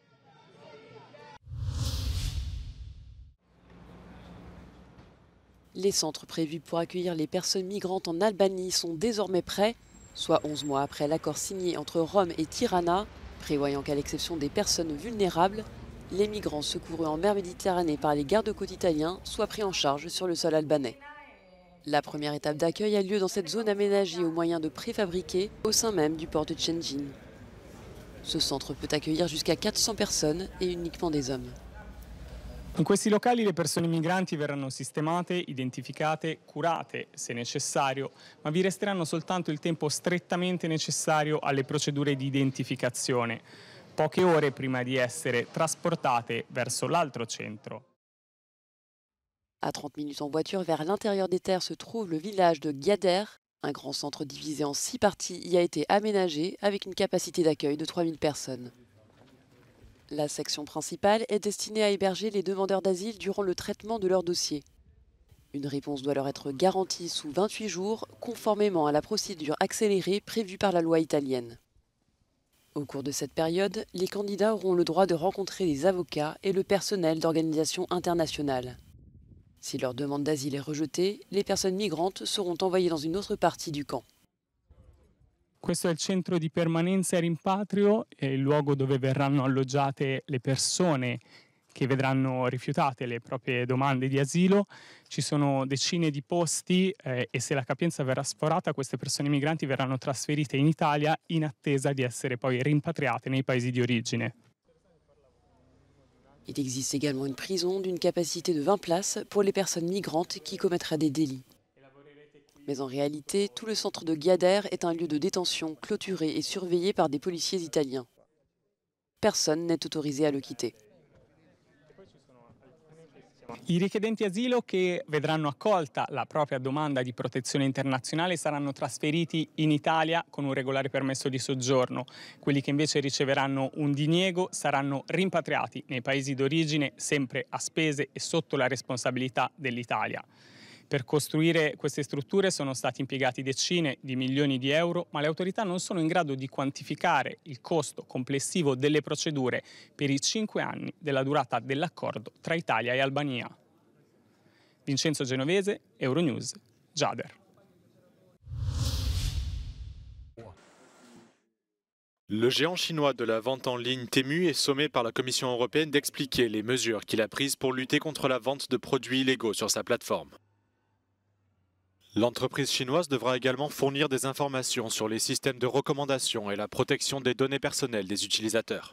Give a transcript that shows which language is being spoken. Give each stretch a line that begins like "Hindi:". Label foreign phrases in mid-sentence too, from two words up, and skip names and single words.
French: Les centres prévus pour accueillir les personnes migrantes en Albanie sont désormais prêts, soit 11 mois après l'accord signé entre Rome et Tirana, prévoyant qu'à l'exception des personnes vulnérables, les migrants secourus en mer Méditerranée par les gardes-côtes italiens soient pris en charge sur le sol albanais. La première étape d'accueil a lieu dans cette zone aménagée au moyen de préfabriqués au sein même du port de Shëngjin. Ce centre peut accueillir jusqu'à 400 personnes et uniquement des hommes.
Italian: In questi locali le persone migranti verranno sistemate, identificate, curate se necessario, ma vi resteranno soltanto il tempo strettamente necessario alle procedure di identificazione, poche ore prima di essere trasportate verso l'altro centro.
French: À 30 minutes en voiture vers l'intérieur des terres se trouve le village de Gyader. Un grand centre divisé en 6 parties y a été aménagé avec une capacité d'accueil de 3000 personnes. La section principale est destinée à héberger les demandeurs d'asile durant le traitement de leur dossier. Une réponse doit leur être garantie sous 28 jours, conformément à la procédure accélérée prévue par la loi italienne. Au cours de cette période, les candidats auront le droit de rencontrer des avocats et le personnel d'organisations internationales. Si leur demande d'asile est rejetée, les personnes migrantes seront envoyées dans une autre partie du camp.
Italian: Questo è il centro di permanenza e rimpatrio, è il luogo dove verranno alloggiate le persone che vedranno rifiutate le proprie domande di asilo. Ci sono decine di posti e se la capienza verrà sforata, queste persone migranti verranno trasferite in Italia in attesa di essere poi rimpatriate nei paesi di origine.
French: Il existe également une prison d'une capacité de 20 places pour les personnes migrantes qui commettraient des délits. Mais en réalité, tout le centre de Gyader est un lieu de détention clôturé et surveillé par des policiers italiens. Personne n'est autorisé à le quitter.
Italian: I richiedenti asilo che vedranno accolta la propria domanda di protezione internazionale saranno trasferiti in Italia con un regolare permesso di soggiorno. Quelli che invece riceveranno un diniego saranno rimpatriati nei paesi d'origine sempre a spese e sotto la responsabilità dell'Italia. Per costruire queste strutture sono stati impiegati decine di milioni di euro, ma le autorità non sono in grado di quantificare il costo complessivo delle procedure per i 5 anni della durata dell'accordo tra Italia e Albania. Vincenzo Genovese, Euronews, Gjader.
French: Le géant chinois de la vente en ligne Temu est sommé par la Commission européenne d'expliquer les mesures qu'il a prises pour lutter contre la vente de produits illégaux sur sa plateforme. L'entreprise chinoise devra également fournir des informations sur les systèmes de recommandation et la protection des données personnelles des utilisateurs.